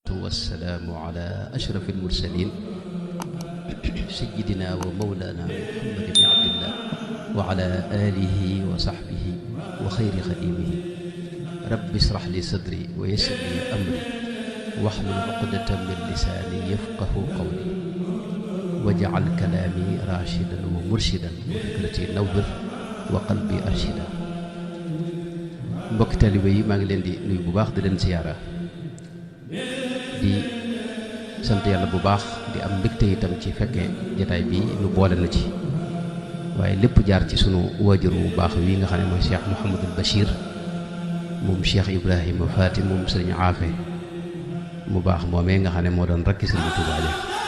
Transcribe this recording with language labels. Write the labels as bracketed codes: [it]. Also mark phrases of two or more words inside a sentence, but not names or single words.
[ar] والسلام على أشرف المرسلين سيدنا ومولانا محمد بن عبد الله وعلى آله وصحبه وخير خديمه رب اشرح لي صدري ويسر لي أمري واحلل عقدة من لساني يفقه قولي واجعل كلامي راشدا ومرشدا وفكرتي نور وقلبي أرشدا. [wo] mbokk taalibe yi maa ngi leen di nuyu bu baax di leen siyaara di sant yàlla bu baax di am mbégte itam ci fekkee jataay bi nu boole na ci waaye lépp jaar ci sunu waajur bu baax wi nga xam ne mooy Cheikh Mouhamadul Bachir moom Cheikh Ibrahima Faati moom sëriñ Aafe mu baax moomee nga xam ne moo doon rakki sëriñ Tuubaa ja